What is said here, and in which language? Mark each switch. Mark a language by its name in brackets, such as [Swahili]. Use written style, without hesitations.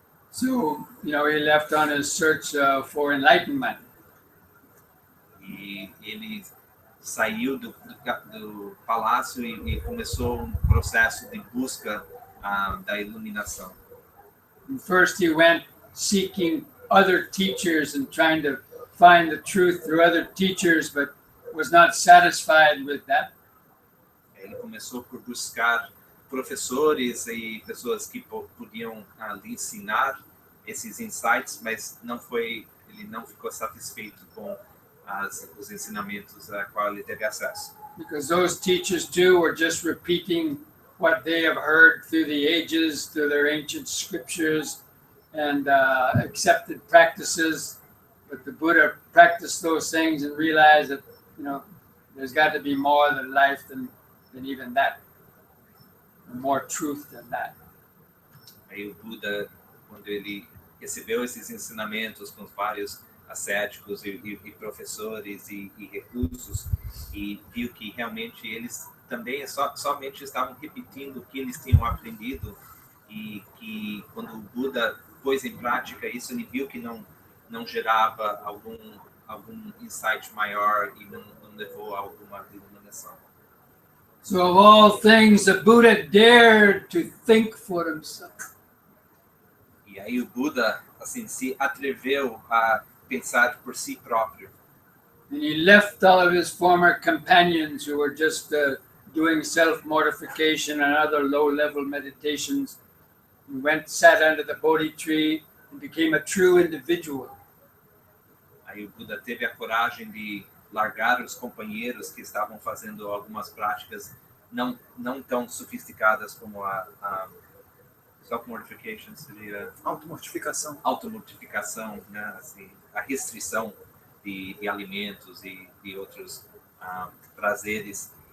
[English] So, you know, he left on his search for enlightenment. [Portuguese] E ele saiu do palácio e começou um processo de busca da iluminação. [English] And first he went seeking other teachers and trying to find the truth through other teachers, but was not satisfied with that. [Portuguese] Ele começou por buscar professores e pessoas que podiam lhe ensinar esses insights, mas ele não ficou satisfeito com os ensinamentos a qual ele teve acesso. [English] Because those teachers too were just repeating what they have heard through the ages, through their ancient scriptures and accepted practices. But the Buddha practiced those things and realized that, you know, there's got to be more than life than even that, more truth than that. [Portuguese] Aí o Buda, quando ele recebeu esses ensinamentos com vários ascéticos e professores e reclusos, e viu que realmente eles também somente estavam repetindo o que eles tinham aprendido, e que quando o Buda pôs em prática isso, ele viu que não gerava algum insight maior e não levou a alguma iluminação. [English] So of all things, the Buddha dared to think for himself. [Portuguese] E aí o Buda, assim, se atreveu a pensar por si próprio. [English] And he left all of his former companions who were just doing self-mortification and other low-level meditations. He went, sat under the Bodhi tree, and became a true individual. [Portuguese] Aí o Buda teve a coragem de largar os companheiros que estavam fazendo algumas práticas não tão sofisticadas como a self-mortification, seria automortificação, né? Assim, a restrição de alimentos e de outros prazeres.